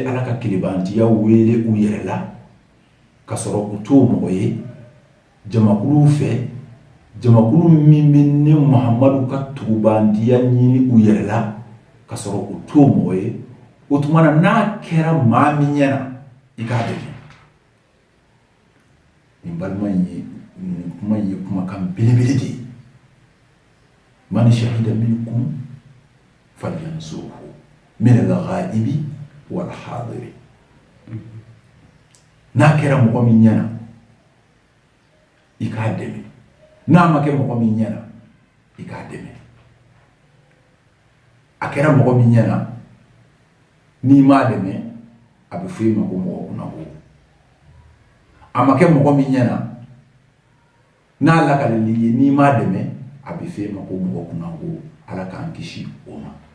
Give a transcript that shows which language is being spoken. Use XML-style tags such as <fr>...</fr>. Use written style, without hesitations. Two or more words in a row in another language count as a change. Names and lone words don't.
<bm>Ala ka kelebantiya wele u yɛrɛ la ka sɔrɔ u t'o mɔgɔ ye jamakulu fɛ jamakulu min bɛ ne Muhammadu ka tugubantiya ɲini u yɛrɛ la ka sɔrɔ u t'o mɔgɔ ye o tuma na n'a kɛra maa min ɲɛna i k'a dɛmɛ nin balima ye nin kuma ye kumakan belebele de ye</bm> <ar>من شهد منكم فلينصره من الغائب والحاضر</ar> <bm>n'a kɛra mɔgɔ min ɲɛna i k'a dɛmɛ n'a ma kɛ mɔgɔ min ɲɛna i k'a dɛmɛ a kɛra mɔgɔ min ɲɛna n'i m'a dɛmɛ a bɛ fɔ i ma ko mɔgɔ kunnako a ma kɛ mɔgɔ min ɲɛna n'a lakalili ye n'i m'a dɛmɛ a bɛ fɔ i ma ko mɔgɔ kunnako Ala k'an kisi o ma</bm>